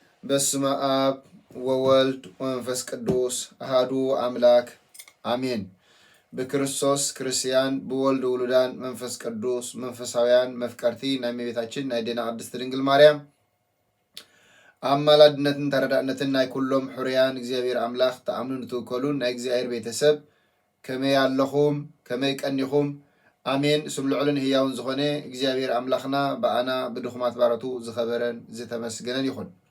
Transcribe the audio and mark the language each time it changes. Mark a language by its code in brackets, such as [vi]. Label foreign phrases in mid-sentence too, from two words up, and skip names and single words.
[gez] በስመ አብ ወወልድ ወመንፈስ ቅዱስ አሐዱ አምላክ አሜን። [ti] በክርስቶስ ክርስቲያን በወልድ ውሉዳን መንፈስ ቅዱስ መንፈሳውያን መፍቀርቲ ናይ እመቤታችን ናይ ዴና ቅድስት ድንግል ማርያም አማላድነትን ተረዳእነትን ናይ ኩሎም ሕሩያን እግዚአብሔር አምላክ ተአምኑን ትውከሉን ናይ እግዚአብሔር ቤተሰብ ከመይ ኣለኹም ከመይ ቀኒኹም አሜን። ስም ልዑልን ህያውን ዝኾነ እግዚአብሔር አምላክና በአና ብድኹማት ባረቱ ዝኸበረን ዝተመስገነን ይኹን።